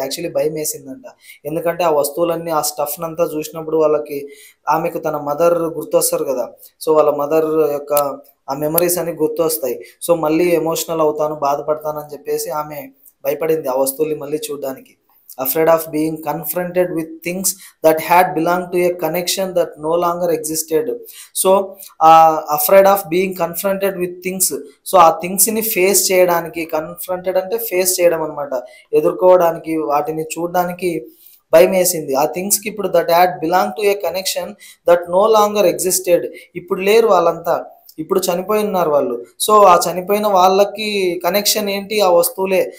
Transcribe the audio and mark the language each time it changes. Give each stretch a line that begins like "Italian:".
Telugu: Actually భయం వేసిందంట, ఎందుకంటే ఆ వస్తువులన్నీ, ఆ స్టఫ్ని అంతా చూసినప్పుడు ఆమెకు తన మదర్ గుర్తొస్తారు కదా. సో వాళ్ళ మదర్ యొక్క ఆ మెమరీస్ అన్ని గుర్తొస్తాయి. సో మళ్ళీ ఎమోషనల్ అవుతాను, బాధపడతానని చెప్పేసి ఆమె భయపడింది ఆ వస్తువుల్ని మళ్ళీ చూడడానికి.
English: afraid of being confronted with things that had belonged to a connection that no longer existed. So afraid of being confronted with things.
Telugu: So ఆ థింగ్స్ని ఫేస్ చేయడానికి, కన్ఫ్రంటెడ్ అంటే ఫేస్ చేయడం అనమాట, ఎదుర్కోవడానికి, వాటిని చూడడానికి భయం వేసింది. ఆ థింగ్స్కి ఇప్పుడు
English: That had belong to a connection that no longer existed.
Telugu: ఇప్పుడు లేరు వాళ్ళంతా, ఇప్పుడు చనిపోయి ఉన్నారు వాళ్ళు. సో ఆ చనిపోయిన వాళ్ళకి కనెక్షన్ ఏంటి, ఆ వస్తువులే.